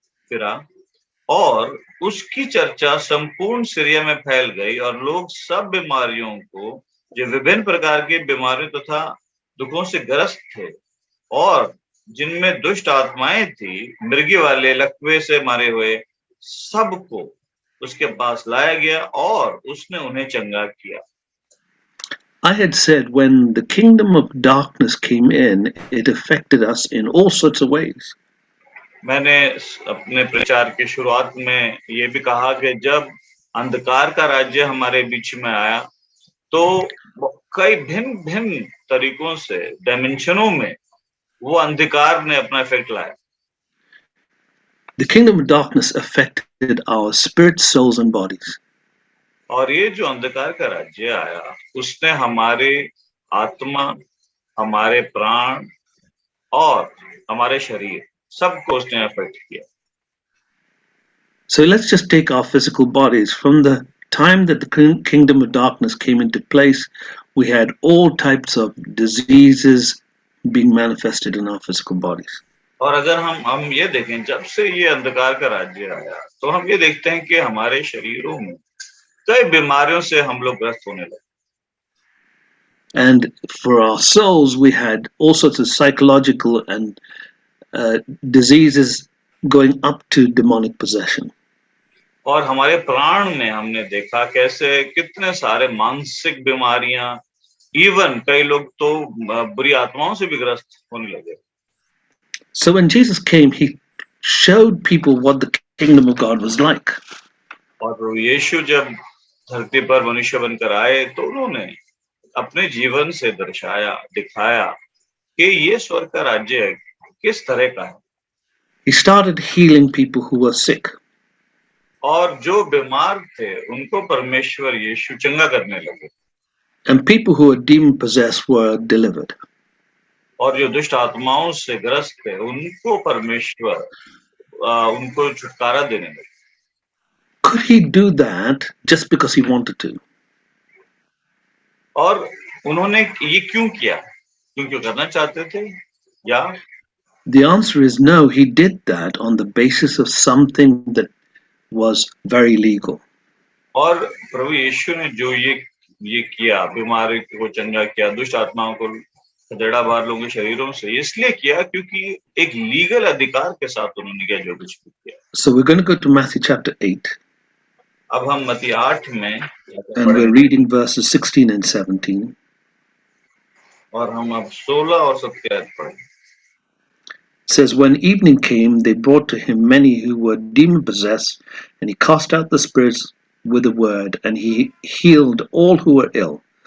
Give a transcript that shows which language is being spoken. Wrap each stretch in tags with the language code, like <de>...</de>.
<hi>फिरा, और उसकी चर्चा संपूर्ण सीरिया में फैल गई और लोग सब बीमारियों को, जो विभिन्न प्रकार की बीमारियों तथा दुखों से ग्रस्त थे और जिनमें दुष्ट आत्माएं थी, मृगी वाले, लकवे से मारे हुए, सबको उसके पास लाया गया और उसने उन्हें चंगा किया।</hi> <en>I had said when the kingdom of darkness came in, it affected us in all sorts of ways.</en> <hi>मैंने अपने प्रचार की शुरुआत में ये भी कहा कि जब अंधकार का राज्य हमारे बीच में आया तो कई भिन्न भिन्न तरीकों से, डायमेंशनों में वो अंधकार ने अपना इफेक्ट लाया।</hi> <en>The kingdom of darkness affected our spirits, souls, and bodies.</en> <hi>और ये जो अंधकार का राज्य आया उसने हमारे आत्मा, हमारे प्राण और हमारे शरीर सबको उसने अफेक्ट किया।</hi> <en>So let's just take our physical bodies. From the time that the kingdom of darkness came into place, we had all types of diseases being manifested in our physical bodies.</en> <hi>और अगर हम ये देखें, जब से ये अंधकार का राज्य आया तो हम ये देखते हैं कि हमारे शरीरों में कई बीमारियों से हम लोग ग्रस्त होने लगे।</hi> <en>And for our souls, we had all sorts of psychological and diseases going up to demonic possession.</en> <hi>और हमारे प्राण में हमने देखा कैसे कितने सारे मानसिक बीमारियां, इवन कई लोग तो बुरी आत्माओं से भी ग्रस्त होने लगे।</hi> <en>So when Jesus came, he showed people what the kingdom of God was like.</en> <hi>और प्रभु यीशु जब धरती पर मनुष्य बनकर आए तो उन्होंने अपने जीवन से दर्शाया, दिखाया कि ये स्वर्ग का राज्य किस तरह का है।</hi> <en>He started healing people who were sick.</en> <hi>और जो बीमार थे उनको परमेश्वर यीशु चंगा करने लगे।</hi> <en>And people who were demon possessed were delivered.</en> <hi>और जो दुष्ट आत्माओं से ग्रस्त थे उनको परमेश्वर उनको छुटकारा देने लगे।</hi> <en>Could he do that just because he wanted to?</en> <hi>और उन्होंने ये क्यों किया? क्योंकि करना चाहते थे या?</hi> <en>The answer is no, he did that on the basis of something that was very legal.</en> <hi>और प्रभु यीशु ने जो ये किया, बीमारी को चंगा किया, दुष्ट आत्माओं को खदेड़ा बाहर लोगों के शरीरों से, इसलिए किया क्योंकि एक लीगल अधिकार के साथ उन्होंने किया जो कुछ भी किया।</hi> <en>So we're going to go to Matthew chapter 8.</en> <hi>अब हम मत्ती 8 में</hi> <en>and we're</en> <hi>पढ़ेंगे</hi> <en>reading verses 16 and 17.</en> <hi>और हम अब 16 और 17 आयत पढ़ेंगे।</hi> <en>It says, when evening came, they brought to him many who were demon possessed, and he cast out the spirits with a word, and he healed all who were ill.</en>